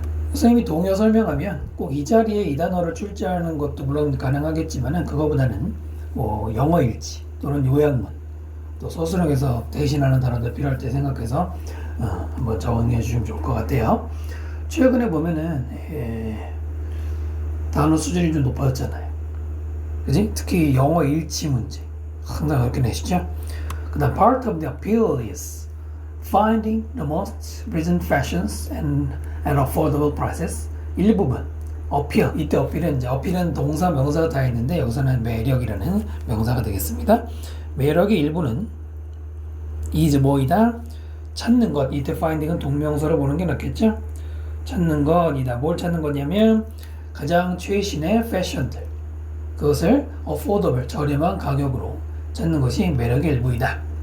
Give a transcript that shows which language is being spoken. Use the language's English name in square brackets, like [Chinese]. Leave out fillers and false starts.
[Korean] 선생님이 동의어 설명하면 꼭 이 자리에 이 단어를 출제하는 것도 물론 가능하겠지만은 그거보다는 뭐 영어 일지 또는 요약문 또 서술형에서 대신하는 단어들 필요할 때 생각해서 한번 정리해 주시면 좋을 것 같아요. 최근에 보면은 단어 수준이 좀 높아졌잖아요. 그지? 특히 영어 일치 문제 항상 그렇게 내시죠. [English] 그 다음 part of the appeal is finding the most recent fashions and affordable prices. [Korean] 일부분 appeal, 이때 appeal은 동사 명사가 다 있는데 여기서는 매력이라는 명사가 되겠습니다. 매력의 일부는 is 뭐이다? 찾는 것. 이때 finding은 동명사로 보는 게 낫겠죠? 찾는 것이다. 뭘 찾는 거냐면 가장 최신의 패션들, 그것을 affordable, 저렴한 가격으로 찾는 것이 매력의 일부이다.